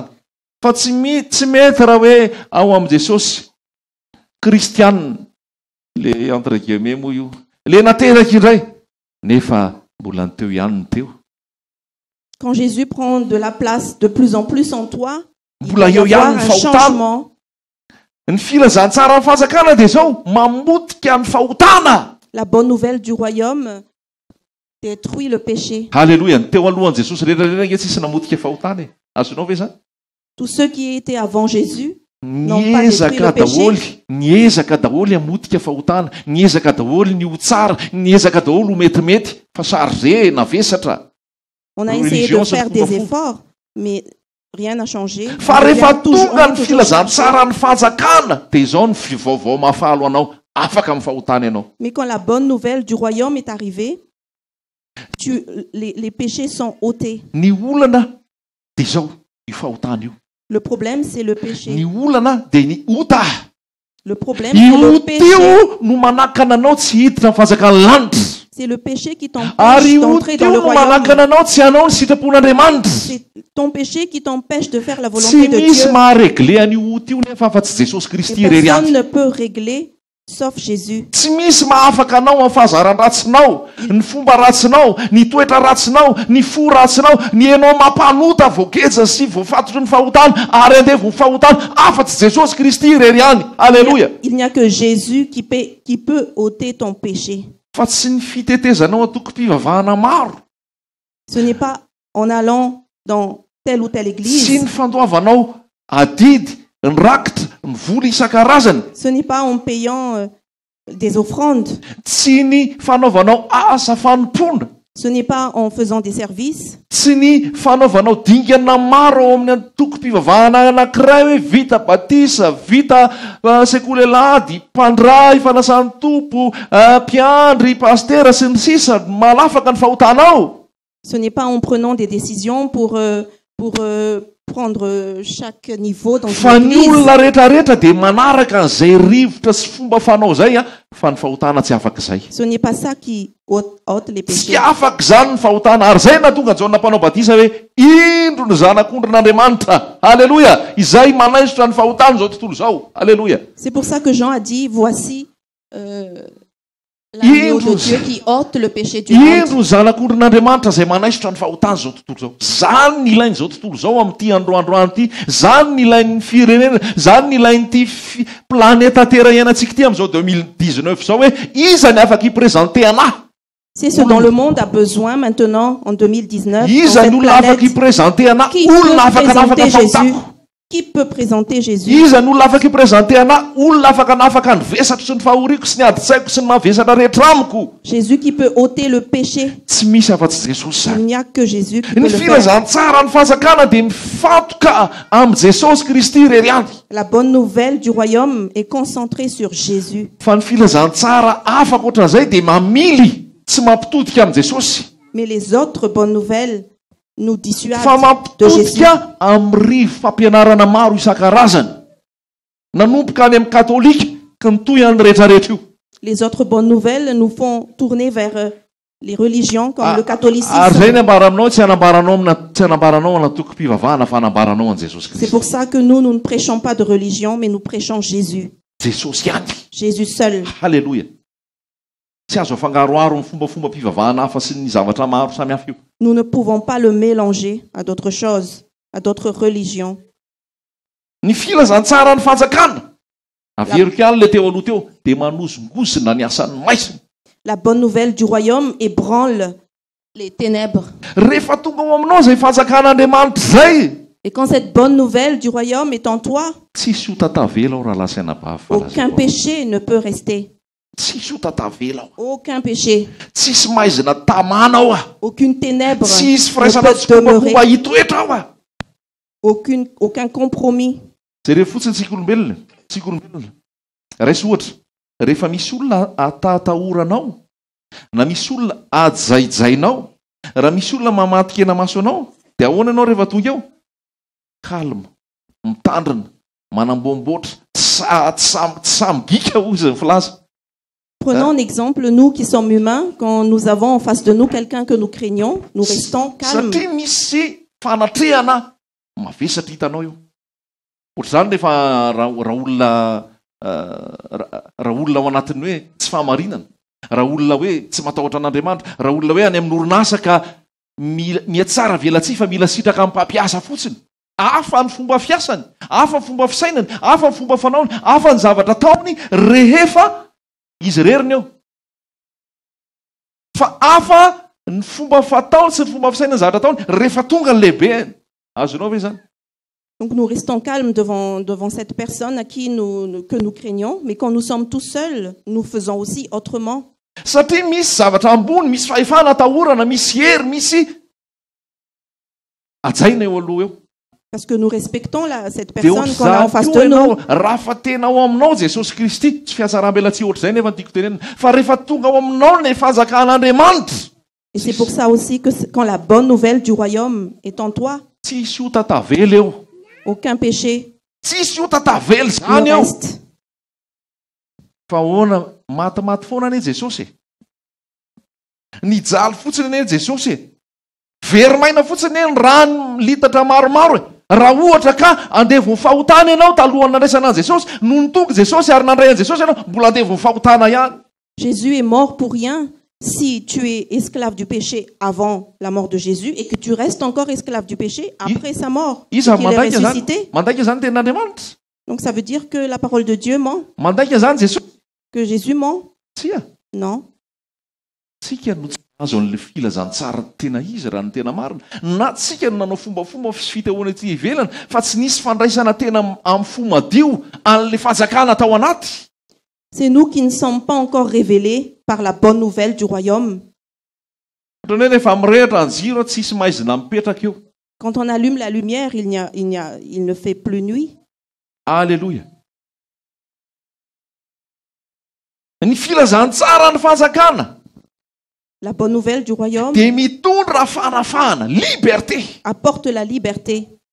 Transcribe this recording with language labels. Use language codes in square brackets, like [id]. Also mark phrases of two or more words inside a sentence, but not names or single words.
[mg] Fa tsy mety raha hoe ao am Jesosy. Kristianina, le [fr] entre guillemets [mg] moa io, le nateraka indray, nefa mbola ny teo ihany ny teo. [fr] Quand Jésus prend de la place de plus en plus en toi, il [mg] mbola [fr] va y [mg] eo [fr] avoir [mg] ihany ny [fr] un [mg] fahotana. [fr] changement. [mg] Ny filazantsara ny fanjakana dia zao mamotika ny fahotana. [fr] La bonne nouvelle du royaume détruit le péché. Alléluia. [mg] Ny teo alohan'i Jesosy rehetrarehetra nge tsisy namotika fahotana e. Azonao ve zany? [fr] Tous ceux qui étaient avant Jésus n'ont pas détruit le péché. [mg] Niezaka daholy hamotika fahotana, niezaka daholy ny ho tsara, niezaka daholy ho metimety, fa sarze navesatra. [fr] On a essayé de faire des efforts, mais rien n'a changé. [mg] Fa rehefa tonga ny filazantsara ny fanjakana, dia izao ny vaovao mahafalo anao, afaka amin'ny fahotana ianao. [fr] Mais quand la bonne nouvelle du royaume est arrivée, les péchés sont ôtés. [mg] Ny olana dia izao io fahotana io. [fr] Le problème, c'est le péché. [mg] Ny olana dia ny ota. [fr] Le problème, c'est le péché. [mg] Io no manakana anao tsy hiditra ny fanjakana lanitra. [fr] C'est le péché qui [mg] Ary [fr] t'empêche [mg] io [fr] d'entrer dans le [mg] no manakana [fr] royaume. [mg] anao tsy hanao ny sitrapon'Andriamanitra. [fr] C'est ton péché qui t'empêche de faire la volonté [mg] Tsy [fr] de [mg] misy [fr] Dieu. [mg] maharegle an'io ota io nefa fa tsy Jesosy [fr] Et [mg] Kristy irery [fr] personne [mg] ihany. [fr] ne peut régler sauf Jésus. [mg] Tsy misy mahafaka anao amin'ny fahazaran-ratsinao, ny fomba ratsinao, ny toetra ratsinao, ny fo ratsinao, ny enao mampanota voageja sy voafatotry ny fahotana ary andeha voafahotana afa-tsy Jesosy Kristy irery ihany. Alléluia. [fr] Il n'y a que Jésus qui peut ôter ton péché. [mg] Fa tsy ny fitetezanao atokom-pivavahana maro. [fr] Ce n'est pas en allant dans telle ou telle [mg] Tsy [fr] église. [mg] ny fandoavanao adidy, ny rakitra, ny vola isan-karazany. [fr] Ce n'est pas en payant des offrandes. [mg] Tsy ny fanaovanao asa fanompona. [fr] Ce n'est pas en faisant des services. [mg] Tsy ny fanaovanao dingana maro ao amin'ny antokom-pivavahana anankiray hoe vita batisa, vita sekolelady, mpandray, fanasany tompo, mpiandry, pastera sy ny sisa, malafaka ny fahotanao. [fr] Ce n'est pas en prenant des décisions pour prendre chaque niveau dans [mg] Fa [fr] une [mg] ny [fr] église. [mg] olona rehetrarehetra dia manaraka an'izay rivotra sy fomba fanao zay fa ny fahotana tsy afaka izay. [fr] Ce n'est pas ça qui ôte les [mg] Tsy [fr] péchés. [mg] afaka izany ny fahotana ary zay na tonga Jaona mpanao batisa hoe indro ny zanak'ondrin'Andriamanitra. Alléluia. Izay manaisotra ny fahotana zao tontolo zao. Alléluia. [fr] C'est pour ça que Jean a dit, voici l'agneau de Dieu qui ôte le péché du monde. [mg] Indro ny zanak'ondrin'Andriamanitra izay manaisotra ny fahotana zao tontolo zao. Zany ny ilainy zao tontolo zao amin'ity androandroany ity. Zany ny ilain'ny firenena, zany ny ilain'ity planeta Terre iainantsika ity amin'izao 2019 zao hoe iza ny afaka hiprésenter anahy. [fr] C'est ce dont le monde a besoin maintenant en 2019. Dans [mg] Iza [fr] cette [mg] ny olona afaka [fr] planète. [mg] hiprésenter anahy. [fr] Qui peut [mg] Olona afaka nafaka [fr] présenter Jésus? [mg] fahotako. [fr] Qui peut présenter Jésus? [mg] Iza ny olona afaka hiprésenter anahy. Olona afaka ny vesatro sy ny fahoriako sy ny adi-tsaiko sy ny mavesatra rehetra amiko. [fr] Jésus qui peut ôter le péché. [mg] Tsy misy afa-tsy Jesosy [fr] Il [mg] zany. [fr] n'y a que Jésus qui peut [mg] Ny [fr] le faire. [mg] filazantsara ny fanjakana dia mifatoka amin'ny Jesosy Kristy irery ihany. [fr] La bonne nouvelle du royaume est concentrée sur Jésus. [mg] Fa ny filazantsara afaka ohatran'izay dia mamily tsy mampitodika amin'ny Jesosy. [fr] Mais les autres bonnes nouvelles nous dissuadent [mg] Fa [fr] de Jésus. [mg] mampitodika amin'ny rivo fampianarana maro isan-karazany. Nanomboka any amin'ny katolika ka nitoy any rehetrarehetra io. [fr] Les autres bonnes nouvelles nous font tourner vers les religions comme le [mg] Ary [fr] catholicisme. [mg] zay ny ambara aminao tsy hanambaranao ana tokom-pivavahana fa hanambaranao an Jesosy [fr] C'est [mg] Kristy. [fr] pour ça que nous ne prêchons pas de religion, mais nous prêchons Jésus. [mg] Jesosy ihany. [fr] Jésus seul. Alléluia. [mg] Tsy azo afangaroaro amin'ny fombafomba mpivavahana hafa sy ny zavatra maro samihafa io. [fr] Nous ne pouvons pas le mélanger à d'autres choses, à d'autres religions. [mg] Ny filazantsara ny fanjakana Averiko ihany le teo aloha teo dia manozongozona ny asan'ny maisiny. [fr] La bonne nouvelle du royaume ébranle les ténèbres. [mg] Rehefa tonga ao aminao izay fanjakan'Andriamanitra zay, [fr] Et quand cette bonne nouvelle du royaume est en toi, [mg] tsisy ho tatavela ao raha lasaina [fr] aucun péché ne peut rester. [mg] Tsisy ho tatavela ao. [fr] Aucun péché, [mg] Tsisy maizina tamana ao a. [fr] aucune ténèbre [mg] Tsisy [fr] ne [mg] firaisana [fr] peut [mg] tsy kombakomba [fr] demeurer. [mg] hitoetra ao a. [fr] Aucun compromis. [mg] Jereo fotsiny tsika olombelona. Raisy ohatra, rehefa misy olona atatahoranao, na misy olona ajaijainao, raha misy olona mamatikena maso anao, dia ahoana ianao rehefa tonga eo? Calme, mitandrina, manambomboatra, tsy samigika hoy izy ny filaza. [fr] Prenons un exemple, nous qui sommes humains, quand nous avons en face de nous quelqu'un que nous craignons, nous restons calmes. [mg] Satria misy fanatrehana mavesatra hitanao io. Ohatr'izany rehefa raha olona ao anatiny hoe tsy fahamarinana, raha olona hoe tsy matahotra an'Andriamanitra, raha olona hoe any amin'ny orinasa ka miatsara velatsy fa mila sitraka amin'ny mpampiasa fotsiny. Hafa ny fomba fiasany, hafa ny fomba fisainany, hafa ny fomba fanaony, hafa ny zavatra ataony rehefa izy reriny eo. Fa hafa ny fomba fataony sy ny fomba fisainany zavatra ataony rehefa tonga ny lehibe. Azonao ve zany? [fr] Donc nous restons calmes devant cette personne que nous craignons, mais quand nous sommes tout seuls, nous faisons aussi autrement. [mg] Satria misy zavatra ambony, misy fahefana atahorana, misy hery, misy ajaina eo aloha eo. [fr] Parce que nous respectons cette [mg] Dia [fr] personne qu'on a en face de [mg] ohatr'izany [fr] nous. [mg] ianao, raha fa tena ao aminao Jesosy Kristy, tsy fiatsaram-belatsy ohatr'izay nefa ny tiako tenenina, fa rehefa tonga ao aminao ny fanjakan'Andriamanitra, [fr] Et c'est pour ça aussi que quand la bonne nouvelle du royaume est en toi, [mg] tsisy ho tatavela eo. [fr] aucun péché [mg] Tsisy ho tatavela [fr] ne [mg] zany eo. [fr] reste. [mg] Fa ahoana matimaty foana anie Jesosy e. Nijaly fotsiny anie Jesosy e. Verimaina fotsiny anie ny rano litatra maromaro e. Raha ohatra ka andevo ny fahotana ianao talohan'ny nandraisana an'i Jesosy, no nitonga Jesosy ary nandray an'i Jesosy ianao, mbola andevo ny fahotana ihany. [fr] Jésus est mort pour rien. Si tu es esclave du péché avant la mort de Jésus et que tu restes encore esclave du péché après sa mort, [mg] Iza [fr] qu'il est [mg] mandaika zany. [fr] ressuscité, [mg] Mandaika zany tenin'Andriamanitra. [fr] donc ça veut dire que la parole de Dieu ment, [mg] Mandaika zany Jesosy. [fr] que Jésus ment. [mg] Tsia. [fr] Non. [mg] Tsika no tsy azo an'le filazany tsara tena izy raha ny tena marina. Na tsika no nanao fombafomba fitahoana ety ivelany, fa tsy nisy fandraisana tena amin'ny fo madio an'le fanjakana tao anaty. [fr] C'est nous qui ne sommes pas encore révélés par la bonne nouvelle du royaume. [mg] Rehefa mirehitra ny jiro tsisy maizina mipetraka eo. [fr] Quand on allume la lumière, il ne fait plus nuit. Alléluia. [mg] Ny filazany tsara ny fanjakana [fr] La bonne nouvelle du royaume [mg] dia mitondra fanafahana, [fr] liberté. apporte la liberté.